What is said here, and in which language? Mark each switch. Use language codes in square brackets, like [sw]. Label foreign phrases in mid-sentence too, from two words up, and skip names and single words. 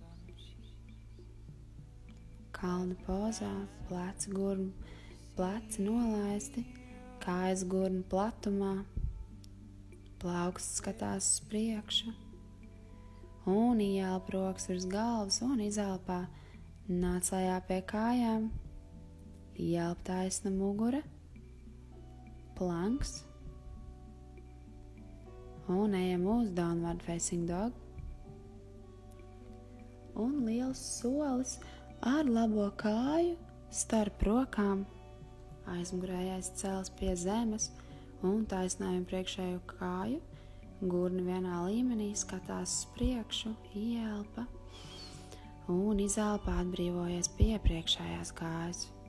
[lv] Kalna pozā, pleci nolaisti, kājas gurnu platumā, plauksts skatās uz priekšu un ielpa rokas virs galvas un izelpā nāc lejā pie kājām, ielpa taisna mugura, planks un ejam uz [en] downward facing dog [lv] un liels solis ar labo kāju starp rokām. Aizmugurējais cels pie zemes un taisnājam priekšējo kāju, gurni vienā līmenī skatās uz priekšu, ielpa un izelpa atbrīvojies pie priekšējās kājas.